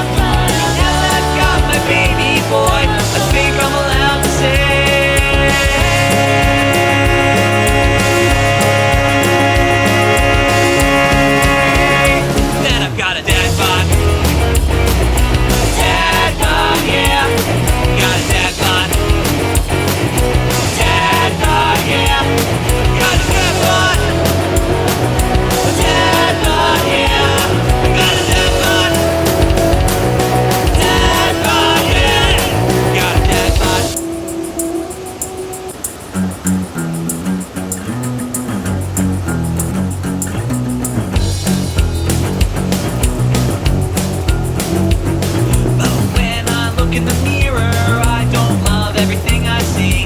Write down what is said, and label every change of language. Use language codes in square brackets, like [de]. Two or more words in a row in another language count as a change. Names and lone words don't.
[en] Now that I've got my baby boy, I think I'm allowed to say that I've got a dad bod. Dad bod, yeah. Got a dad bod. Dad bod, yeah. Got a dad bod. Dad bod, yeah. Got a dad bod. Dad bod, yeah. Got a dad bod. But when I look in the mirror, I don't love everything I see.